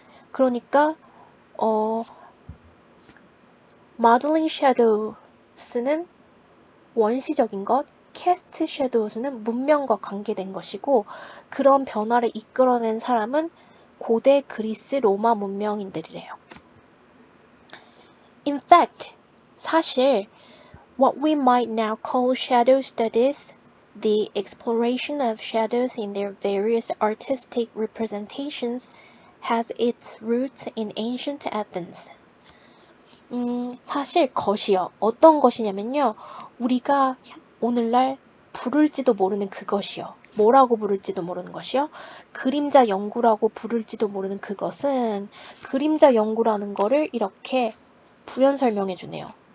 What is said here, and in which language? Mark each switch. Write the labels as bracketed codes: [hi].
[ko] 그러니까 modeling shadows는 원시적인 것, cast shadows는 문명과 관계된 것이고 그런 변화를 이끌어낸 사람은 고대 그리스 로마 문명인들이래요. [en] In fact, 사실 what we might now call shadow studies The exploration of shadows in their various artistic representations has its roots in ancient Athens. [ko] 사실 것이요. 어떤 것이냐면요. 우리가 오늘날 부를지도 모르는 그것이요. 뭐라고 부를지도 모르는 것이요. 그림자 연구라고 부를지도 모르는 그것은 그림자 연구라는 거를 이렇게 부연 설명해 주네요.